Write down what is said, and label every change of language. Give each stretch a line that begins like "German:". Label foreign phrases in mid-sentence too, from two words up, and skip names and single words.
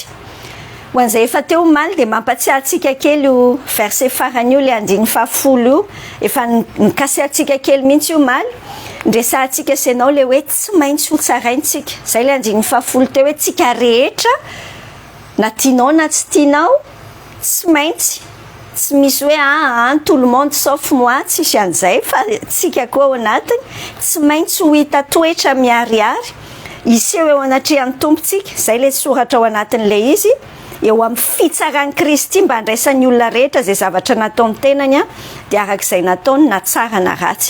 Malagasy: Ho an'izay efa teo maly dia mampatsiahantsika kely io verset farany io le andininy 10 io efa nikasihantsika kely mihitsy io maly ndresantsika senao le hoe tsy maintsy ho tsaraintsika izay le andininy 10 teo hoe tsika rehetra na tianao na tsy tianao tsy maintsy tsy misy hoe
French: tout le monde sauf moi
Malagasy: tsisy an'izay fa tsika koa ao anatiny tsy maintsy ho hita toetra miharihary iseho eo anatrehan'ny tompontsika izay le soratra ao anatin'le izy eo amin'ny fitsaran'i Kristy mba handraisan'ny olona rehetra izay zavatra nataony tenany dia arak'izay nataony na tsara na ratsy.